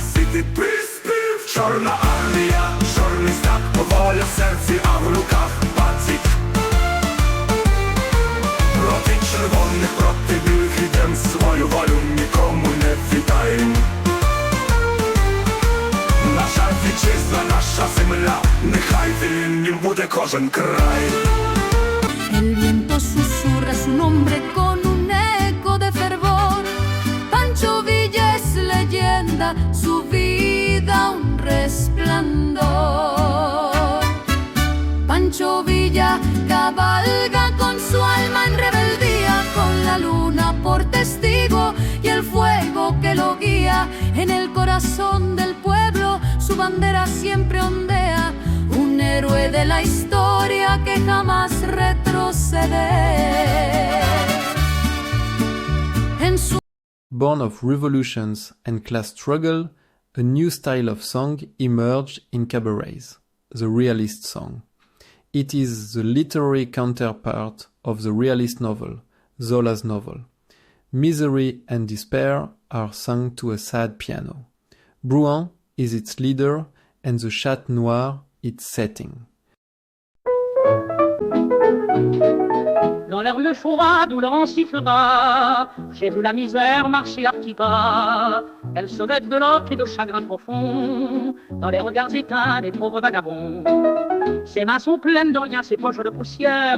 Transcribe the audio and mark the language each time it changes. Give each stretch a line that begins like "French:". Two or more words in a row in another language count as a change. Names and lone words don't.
Ukrainian: Сіти приспів, чорна армія, чорний стяг, воля в серці, а в руках паті. Проти червоних, проти білих ідем, свою волю нікому не віддаєм. Наша вітчизна, наша земля, нехай вільним буде кожен край.
Spanish: El viento susurra su nombre con un eco de fervor. Pancho Villa es leyenda, su vida un resplandor. Pancho Villa cabalga con su alma en rebeldía, con la luna por testigo y el fuego que lo guía. En el corazón del pueblo su bandera siempre ondea, un héroe de la historia que jamás retrocede.
English: Born of revolutions and class struggle, a new style of song emerged in cabarets, the realist song. It is the literary counterpart of the realist novel, Zola's novel. Misery and despair are sung to a sad piano. Bruant is its leader and the Chat Noir its setting.
French: Dans la rue chaude où l'on sifflera, j'ai vu la misère marcher à petits pas. Elle sonnait de l'or et de chagrin profond dans les regards éteints des pauvres vagabonds. Ses mains sont pleines de rien, ses poches de poussière.